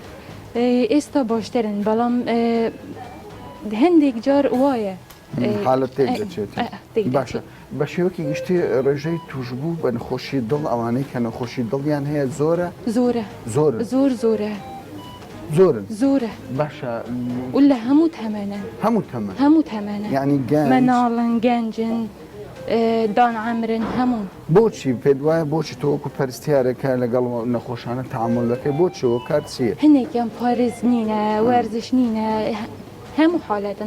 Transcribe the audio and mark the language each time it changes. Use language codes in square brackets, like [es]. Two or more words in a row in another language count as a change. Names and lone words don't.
[ckb] ئێستا باشترن بەڵام هەندێک جار وایە حالت تێک دەچێت باشە بە شێوەکی گشتی ڕێژەی توشبوو بە نەخۆشی دڵ ئەوانەی کە نەخۆشی دڵیان هەیە زۆرە زۆرە زۆرن زوره باشە ولا همو تمانا هەموو تەمە همو تمانا یعنی گەنج مناڵن گەنجن دان عمرن همون بۆچی پێت وایە بۆچی تۆ وەکو پەرستیارەکە لەگەڵ نەخۆشانە تعامل دەکەی بۆچی ئەوە کار چییە؟ هەنێکیان پارێز نینە وەرزش نینە هەموو حالەتن